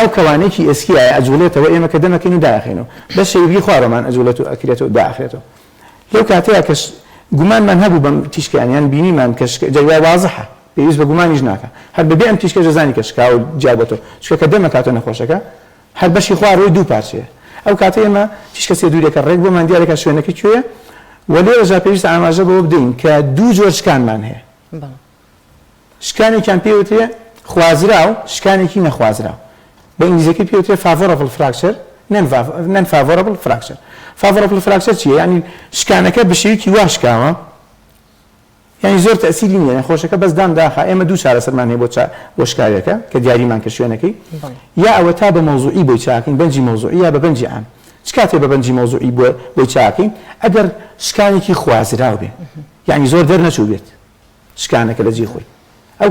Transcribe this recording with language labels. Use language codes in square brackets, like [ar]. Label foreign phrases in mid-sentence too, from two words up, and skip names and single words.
[ckb] کەوانێکی ئێسکیایە ئەجوڵێتەوە ئێمە کە دەمەکەین و داخێنەوە بە شەویلگەی خوارەمان ئەجوڵێت و ئەکرێتەوە و داخرێتەوە لەو کاتەیە کە گومانمان هەبوو بەم تیشکیانیان بینیمان کە جەوای وازەحە پێویست بە گومانیش ناکە هەر بەبێ ئەم تیشکە جەزانی کە شکا و جیابەتەوە چکە کە دەمەکاتەوە نەخۆشەکە هەر بەشی خوارەوەی دوو پارچەیە ئەو کاتە ئێمە تیشکە سێدووریەکە ڕێک بۆمان دیارێکە شوێنەکە کوێیە و لێرەجا پێویستە ئاماژە بەوە بدەین کە دوو جۆر شکانمان هەیە شکانێکیان پێوترێ خوازرا و شکانێکی نەخوازرا بە ئینگلیزیەکەی پێوترێ [en] favorable fracture non favorable fracture favorable fracture [ckb] چیە یعنی شکانەکە بە شێوەیەکی وا شکاوە یعنی زۆر تەسیری نییە خۆشەکە بەس دام داخە ئێمە دوو چارەسەرمان هەیە بۆ شکارێکە کە دیاریمان کە شوێنەکەی یا ئەوە تا بە مەوزوعی بۆی چاکەین بەنجی مەوزوعی یا بە بەنجی عام چ کاتێ بە بەنجی مەوزوعی بۆی چاکەین ئەگەر شکانێکی خوازراو بێ یعنی زۆر دەرنەچوو بێت شکانەکە لە جێ خۆی ئەو